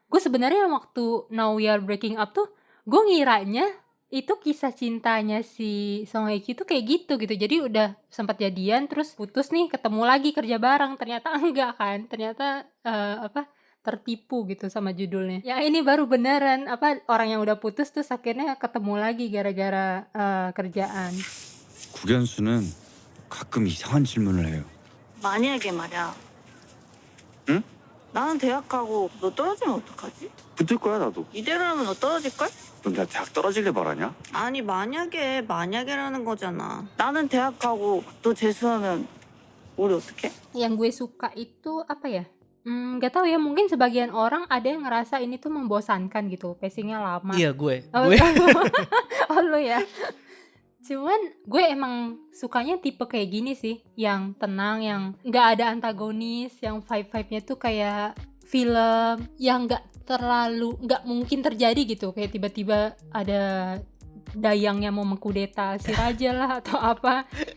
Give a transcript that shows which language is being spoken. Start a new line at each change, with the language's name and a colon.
Indonesian: Gue sebenarnya waktu Now We Are Breaking Up tuh, gue ngiranya itu kisah cintanya si Song Hye Kyo tuh kayak gitu. Jadi udah sempat jadian terus putus nih, ketemu lagi kerja bareng. Ternyata enggak kan. Ternyata tertipu gitu sama judulnya. Ya ini baru beneran orang yang udah putus tuh akhirnya ketemu lagi gara-gara kerjaan.
Korean: 국연수는 가끔 이상한 질문을 해요. 만약에 말이야. 응? 나는 대학 가고 너 떨어지면 어떡하지? 붙을 거야 나도. 이대로라면 너 떨어질걸? 넌 내가 대학 떨어지길 바라냐? 아니 만약에라는 거잖아. 나는 대학 가고 너 재수하면 우리 어떡해?
Indonesian: Yang gue suka itu apa ya? Gak tahu ya, mungkin sebagian orang ada yang ngerasa ini tuh membosankan gitu, pacingnya lama. Iya gue. Oh, Gue oh lo ya. Cuman gue emang sukanya tipe kayak gini sih, yang tenang, yang nggak ada antagonis, yang vibe-nya tuh kayak film, yang nggak mungkin terjadi gitu, kayak tiba-tiba ada dayang yang mau mengkudeta si raja lah atau apa.